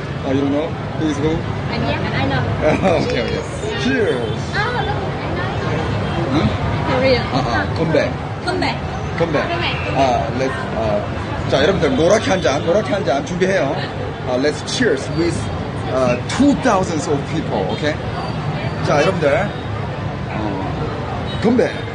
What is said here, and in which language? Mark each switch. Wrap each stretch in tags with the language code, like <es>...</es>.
<en>You don't know? Who is who? I know. Okay, okay. Cheers. 응? Korean. Come back. Come back. Come back.</en> <ko>Let's, 자, 여러분들, 노랗게 한 잔 준비해요.</ko> <en>Let's cheers with 2,000 of people, okay?</en> <ko>자, 여러분들,</ko> <en>come back.</en>